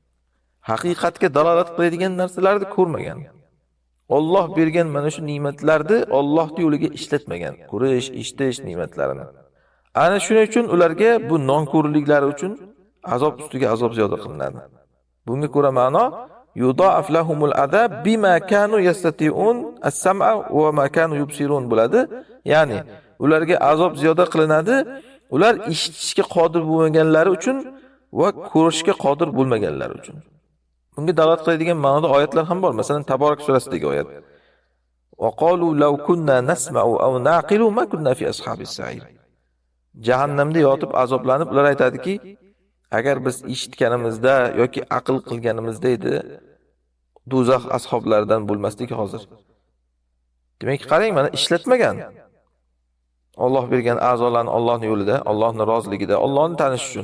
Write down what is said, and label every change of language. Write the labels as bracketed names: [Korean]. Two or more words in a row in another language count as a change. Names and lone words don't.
[Uzbek] Haqiqatga dalolat qiladigan narsalarni ko'rmagan. Alloh bergan mana shu ne'matlarni Alloh yo'liga ishlatmagan. Ko'rish, eshitish ne'matlarini. Ana shuning uchun ularga bu nonko'rliklari uchun azob ustiga azob ziyoda qilinadi. Bunga ko'ra ma'no [Arabic] يضاعف لهم العذاب بما كانوا يستطيعون السمع وما كانوا يبصرون bo'ladi. [Uzbek] Ya'ni ularga azob ziyoda qilinadi, ular eshitishga qodir bo'lmaganlari uchun va ko'rishga qodir bo'lmaganlari uchun. Bunga dalolat qiladigan ma'noda oyatlar ham bor. Masalan, Taborak surasidagi oyat. [Arabic] وقالوا لو كنا نسمع أو نعقل ما كنا في أصحاب السعير. [Uzbek] Jahannamda yotib azoblanib ular aytadiki, agar biz eshitganimizda yoki aql qilganimizda edi, do'zax ashablaridan bo'lmasdik hozir. Demak, qarang, mana ishlatmagan. Alloh bergan a'zolarni Allohning yo'lida, Allohning roziligida, Allohni tanish uchun.